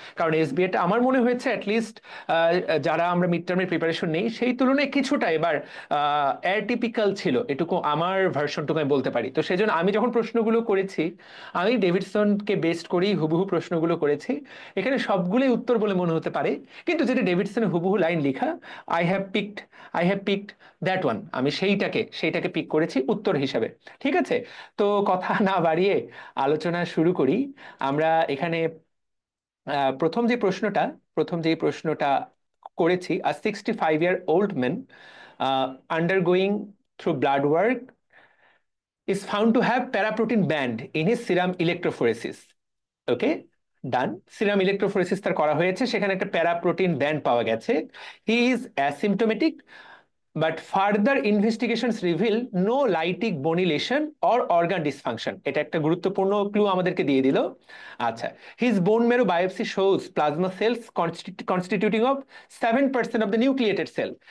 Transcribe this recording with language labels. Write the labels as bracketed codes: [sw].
[bn] কারণ এসবিএটা আমার মনে হয়েছে অ্যাটলিস্ট যারা আমরা মিড টার্মের প্রিপারেশন নেই সেই তুলনায় কিছুটা এবার অ্যাটিপিক্যাল ছিল, এটুকু আমার ভার্সনটুকু আমি বলতে পারি। তো সেই জন্য আমি যখন প্রশ্নগুলো করেছি, আমি ডেভিডসনকে বেস্ট করেই হুবহু প্রশ্নগুলো করেছি। এখানে সবগুলোই উত্তর বলে মনে হতে পারে, কিন্তু যেটা ডেভিডসনের হুবহু লাইন লেখা, [en] I have picked I have picked that one, [bn] আমি সেইটাকে পিক করেছি উত্তর হিসাবে। ঠিক আছে। তো কথা না বাড়িয়ে আলোচনা শুরু করি। আমরা এখানে প্রথম যে প্রশ্নটা করেছি, [en] A 65-year-old man undergoing through blood work is found to have paraprotein band in his serum electrophoresis. Okay, done. [bn] Serum electrophoresis তার করা হয়েছে, সেখানে একটা প্যারাপ্রোটিন ব্যান্ড পাওয়া গেছে। [en] He is asymptomatic, but further investigations reveal no lytic bony lesion or organ dysfunction. [bn] এটা একটা গুরুত্বপূর্ণ ক্লু আমাদেরকে দিয়ে দিল। আচ্ছা, [en] His bone marrow biopsy shows plasma cells constituting of 7% of the nucleated cell.